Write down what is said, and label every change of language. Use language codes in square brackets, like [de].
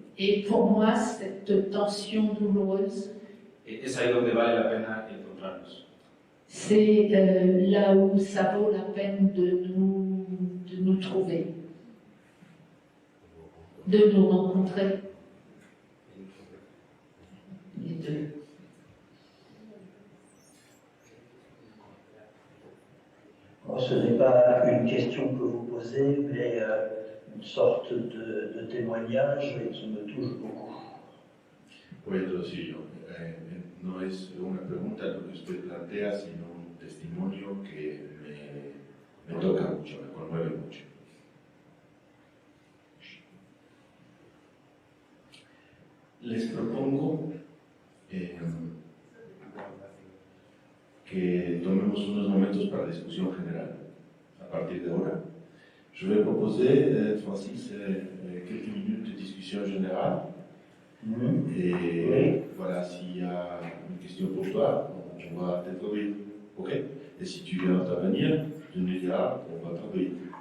[fr] Et pour moi, cette tension douloureuse, [es] es ahí donde vale la pena encontrarnos. [fr] c'est là où ça vaut la peine de nous trouver, de nous rencontrer, les deux. Bon, ce n'est pas une question que vous posez, mais une sorte de témoignage qui me touche beaucoup. [es] Voy a traducirlo. No es una pregunta lo que usted plantea, sino un testimonio que me toca mucho, me conmueve mucho. Les propongo que tomemos unos momentos para discusión general a partir de ahora. [fr] Je vais proposer, Francis, quelques minutes de discussion générale. Et Oui. voilà, s'il y a une question pour toi, on va t'introduire. Ok? Et si tu veux intervenir, tu nous diras, on va t'introduire.